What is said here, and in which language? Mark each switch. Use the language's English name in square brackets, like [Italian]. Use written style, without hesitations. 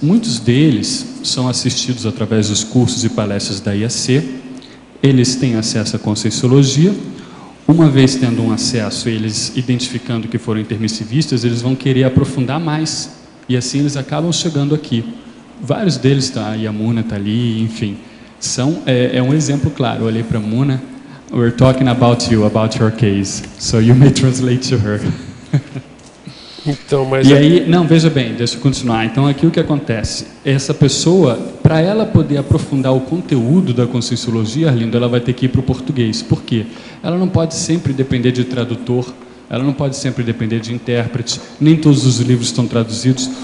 [Portuguese] Muitos deles são assistidos através dos cursos e palestras da IAC, eles têm acesso à Conscienciologia. Uma vez tendo um acesso, eles identificando que foram intermissivistas, eles vão querer aprofundar mais, e assim eles acabam chegando aqui. Vários deles, tá, e a Muna está ali, enfim, é um exemplo claro. Eu olhei para a Muna. [English] We're talking about you, about your case, so you may translate to her. [Portuguese] Então, mas e aí, não, veja bem, deixa eu continuar. Então, aqui o que acontece? Essa pessoa, para ela poder aprofundar o conteúdo da Conscienciologia, Arlindo, ela vai ter que ir para o português. Por quê? Ela não pode sempre depender de tradutor, ela não pode sempre depender de intérprete, nem todos os livros estão traduzidos.